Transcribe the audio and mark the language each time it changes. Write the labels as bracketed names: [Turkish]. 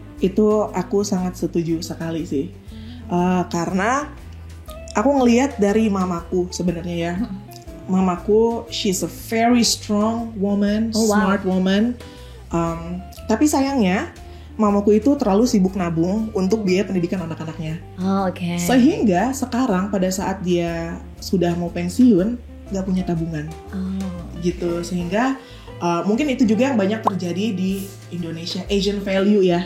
[Indonesian] Itu aku sangat setuju sekali sih. Karena aku ngelihat dari mamaku sebenarnya ya. [English] Mamaku, she's a very strong woman, smart woman. [Indonesian] Tapi sayangnya, mamaku itu terlalu sibuk nabung untuk biaya pendidikan anak-anaknya. Okay. Sehingga sekarang pada saat dia sudah mau pensiun, nggak punya tabungan. Gitu, sehingga mungkin itu juga yang banyak terjadi di Indonesia, Asian value ya.